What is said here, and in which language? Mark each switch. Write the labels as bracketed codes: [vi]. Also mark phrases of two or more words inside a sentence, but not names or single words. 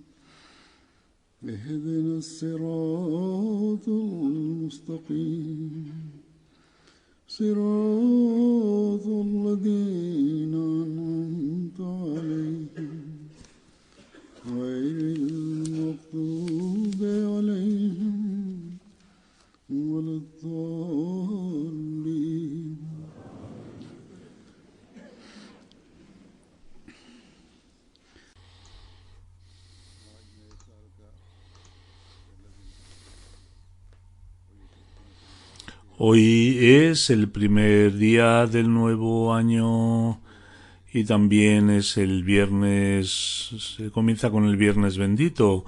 [ar] اهدنا الصراط المستقيم صراط الذين أنعمت عليهم غير المغضوب عليهم ولا الضالين. [es] Hoy es el primer día del nuevo año y también es el viernes, se comienza con el viernes bendito.